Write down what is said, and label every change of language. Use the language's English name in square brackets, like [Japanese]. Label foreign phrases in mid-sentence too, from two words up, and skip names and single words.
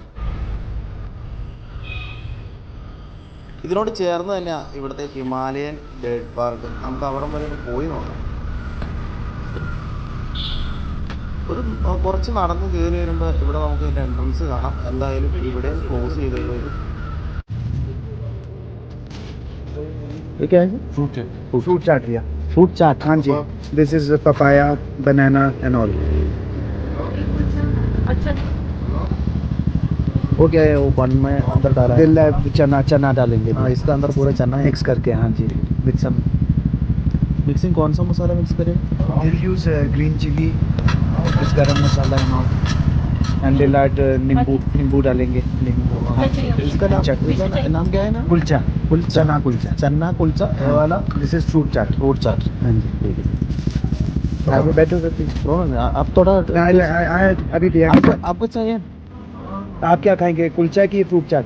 [Malayalam] ഇതിനോട് ചേർന്ന് തന്നെയാണ് ഇവിടുത്തെ ഹിമാലയൻ ബേർഡ് പാർക്ക്. നമുക്ക് അവിടെ വരെ പോയി നോക്കാം. കുറച്ച് നടന്ന് കയറി വരുമ്പോൾ ഇവിടെ നമുക്ക് ഇതിൻ്റെ എൻട്രൻസ് കാണാം. എന്തായാലും ഇവിടെ ക്ലോസ് ചെയ്തിട്ട് [Hindi] क्या है? फ्रूट चाट भैया. फ्रूट चाट. हाँ जी, [English] this is papaya, banana and all. [Hindi] वो क्या है? वो बन में अंदर डाला है. दिल चना डालेंगे. हाँ, इसका अंदर पूरा चना है. मिक्स करके. हाँ जी, [English] with some [Hindi] मिक्सिंग कौन सा मसाला मिक्स करें? [English] we'll use green chili, this [Hindi] गरम मसाला [English] and all, and they'll add [Hindi] नींबू डालेंगे. इसका चटनी का नाम क्या है ना? कुलचा. चना कुलचा. चना कुलचा वाला. [English] this is fruit chaat. [Hindi] फ्रूट चाट. हाँ जी. आप बैठो सर प्लीज. आप थोड़ा अभी दिया. आपको चाहिए? आप क्या खाएंगे, कुलचा की फ्रूट चाट?